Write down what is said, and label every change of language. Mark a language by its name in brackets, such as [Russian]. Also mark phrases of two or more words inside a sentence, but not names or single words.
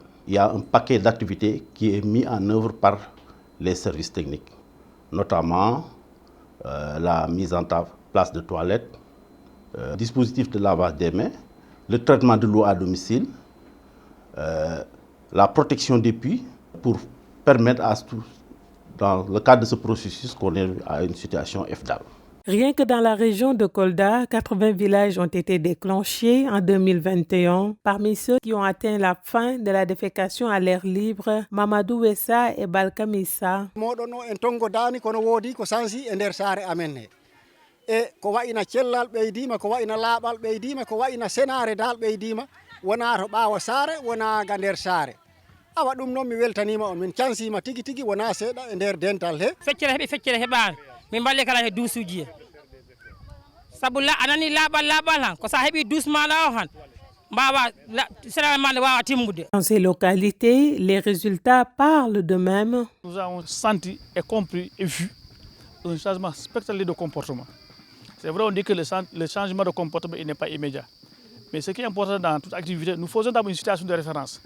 [French] Il y a un paquet d'activités qui est mis en œuvre par les services techniques, notamment la mise en place de toilettes, dispositifs de lavage des mains, le traitement de l'eau à domicile, la protection des puits pour permettre à tous, dans le cadre de ce processus, qu'on ait à une situation FDAL. Rien que dans la région de Kolda, 80 villages ont été déclenchés en 2021. Parmi ceux qui ont atteint la fin de la défécation à l'air libre, Mamadou Wessa et Balkamissa. [Fula] Moɗono en tongo dani kono wodi ko sansi e nder saare amen he. E ko wa'ina cellal ɓeydima, ko wa'ina laaɓal ɓeydima, ko wa'ina senare dal ɓeydima, wona to ɓaawa saare, wona ga nder saare. Awa ɗum noon mi weltanima on, min cansima tigi tigi wona seeɗa e nder dental he. Feccere heɓani min balle kala he duusuji sabu anani laaɓal han ko sa heeɓi doucement la o han mbawa sénégal wawa timmude. [French] Dans ces localités, les résultats parlent d'eux-mêmes. Nous avons senti et compris et vu un changement spectaculaire de comportement. C'est vrai, on dit que le changement de comportement n'est pas immédiat. Mais ce qui est important dans toute activité, nous faisons d'abord une situation de référence.